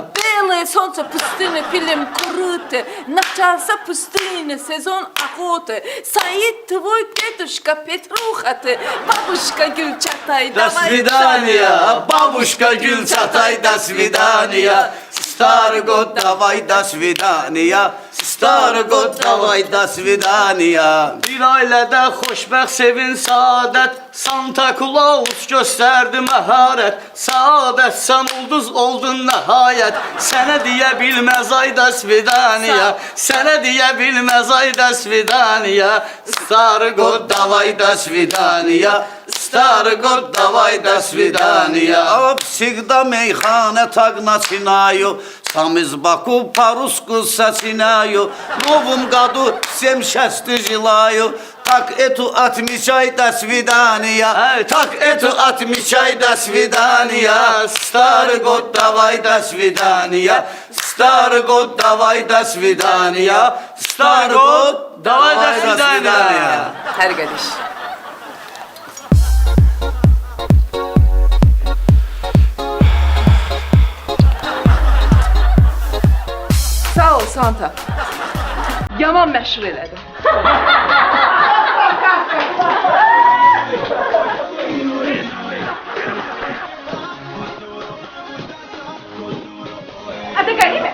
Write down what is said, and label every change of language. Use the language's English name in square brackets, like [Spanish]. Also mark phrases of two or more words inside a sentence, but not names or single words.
[Russian] Белое солнце пустыны, фильм круто. Начался пустыня, сезон охоты. Саид, твой дедушка Петруха, ты. Бабушка Гюльчатай, До свидания, бабушка Гюльчатай, до свидания. Старый год, давай, до свидания. Старый год, давай, до свidania. [Azerbaijani] Bir ailədə xoşbəxt, sevin, saadət. Santa Claus göstərdi məharət. Saadət, sən ulduz oldun nəhayət. Sənə deyə bilməz, ay, [Russian] до свидания. [Azerbaijani] Sənə deyə bilməz, ay, [Russian] до свидания. Старый год, давай, до свидания. Старый год, давай, до свидания. Всегда мейхана так начинаю. Сам из Баку по-русски сочиняю. В новом году всем счастья желаю. Так эту отмечай, до свидания. Так эту отмечай, до свидания. Старый год, давай, до свидания. Старый год, давай, до свидания. Старый год, давай, до свидания. [Azerbaijani] Hər qədiş. Sağ ol Santa. Yaman məşhur elədin. Hadi qəribə.